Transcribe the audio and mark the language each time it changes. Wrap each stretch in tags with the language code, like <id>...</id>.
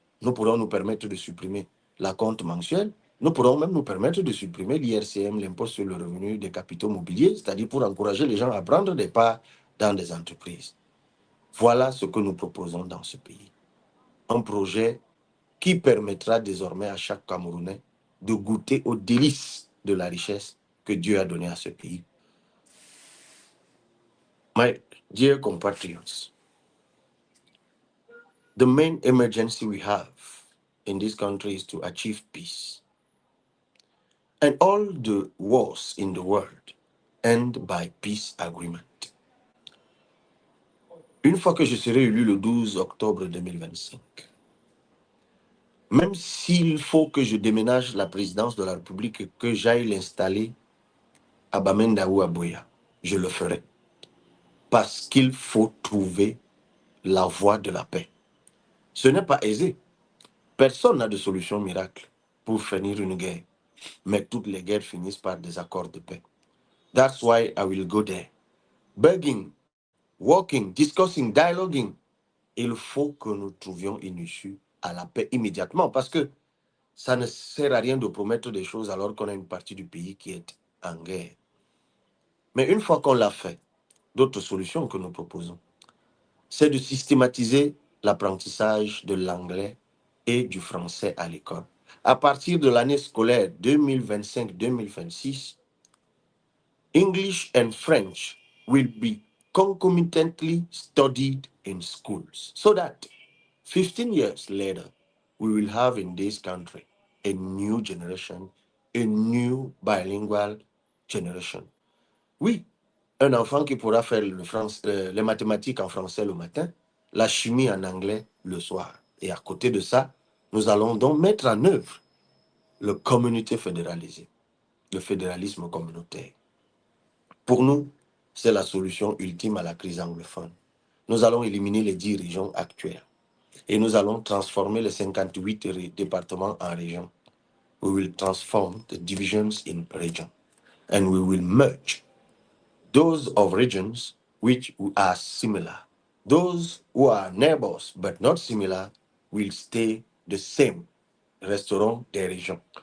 <fr>Nous pourrons nous permettre de supprimer la compte mensuelle. Nous pourrons même nous permettre de supprimer l'IRCM, l'impôt sur le revenu des capitaux mobiliers, c'est-à-dire pour encourager les gens à prendre des parts dans des entreprises. Voilà ce que nous proposons dans ce pays. Un projet qui permettra désormais à chaque Camerounais de goûter aux délices de la richesse que Dieu a donnée à ce pays.</fr> <en>My dear compatriots, the main emergency we have in this country is to achieve peace. And all the wars in the world end by peace agreement.</en> <fr>Une fois que je serai élu le 12 octobre 2025, même s'il faut que je déménage la présidence de la République et que j'aille l'installer à Bamenda ou à Boya, je le ferai. Parce qu'il faut trouver la voie de la paix. Ce n'est pas aisé. Personne n'a de solution miracle pour finir une guerre. Mais toutes les guerres finissent par des accords de paix.</fr> <en>That's why I will go there. Begging, walking, discussing, dialoguing.</en> <fr>Il faut que nous trouvions une issue à la paix immédiatement parce que ça ne sert à rien de promettre des choses alors qu'on a une partie du pays qui est en guerre. Mais une fois qu'on l'a fait, d'autres solutions que nous proposons, c'est de systématiser l'apprentissage de l'anglais et du français à l'école. À partir de l'année scolaire 2025-2026,</fr> <en>English and French will be concomitantly studied in schools so that 15 years later, we will have in this country a new generation, a new bilingual generation.</en> <fr>Oui, un enfant qui pourra faire les mathématiques en français le matin, la chimie en anglais le soir. Et à côté de ça, nous allons donc mettre en œuvre le communauté fédéralisé, le fédéralisme communautaire. Pour nous, c'est la solution ultime à la crise anglophone. Nous allons éliminer les 10 régions actuelles et nous allons transformer les 58 départements en régions.</fr> <en>We will transform the divisions in region and we will merge those of regions which are similar. Those who are neighbors but not similar will stay the same,</en> <fr>resteront des régions.</fr>